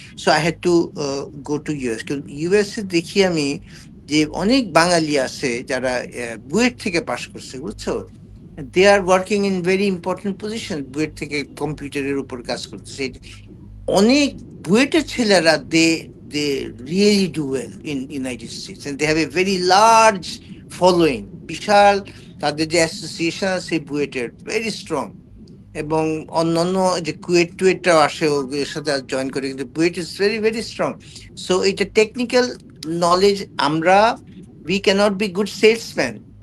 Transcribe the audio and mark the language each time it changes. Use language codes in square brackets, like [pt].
[en] So I had to go to US. [bn] কিন্তু USA দেখি আমি যে অনেক বাঙালি আছে যারা বুয়েট থেকে পাশ করছে, বুঝছো, [en] they are working in very important position, [bn] BUET থেকে কম্পিউটারের উপর কাজ করতেছে। অনেক বুয়েটের ছেলেরা, [en] they really do well in United States, and they have a very large following. [bn] বিশাল তাদের যে অ্যাসোসিয়েশন আছে বুয়েটের, ভেরি স্ট্রং। এবং অন্যান্য যে কুয়েট টুয়েটরাও আসে ওদের সাথে জয়েন করে, কিন্তু BUET is very very strong. So এটা টেকনিক্যাল নলেজ, আমরা [en] We cannot be good salesman.